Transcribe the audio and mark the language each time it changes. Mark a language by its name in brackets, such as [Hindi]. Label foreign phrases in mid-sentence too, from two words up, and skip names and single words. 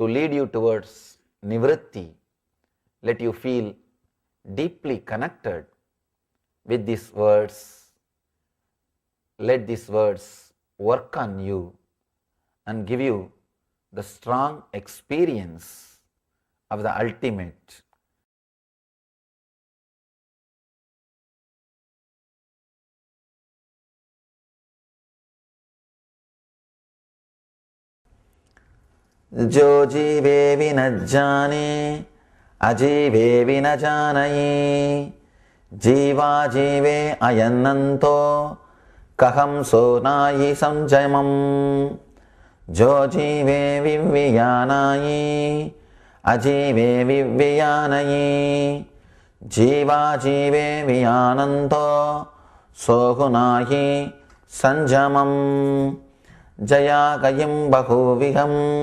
[English] to lead you towards nivritti, let you feel deeply connected with these words. Let these words work on you and give you the strong experience of the ultimate. [Prakrit languages] जो जीवे भी न जाने अजीवे भी न जानई जीवा जीवे अयन्नन्तो कहम सो नायि संजयमम जो जीवे विव्यानायि अजीवे विव्यानयि जीवा जीवे वियानन्तो सोहुनायि संजमम जया गयिं बहुविहं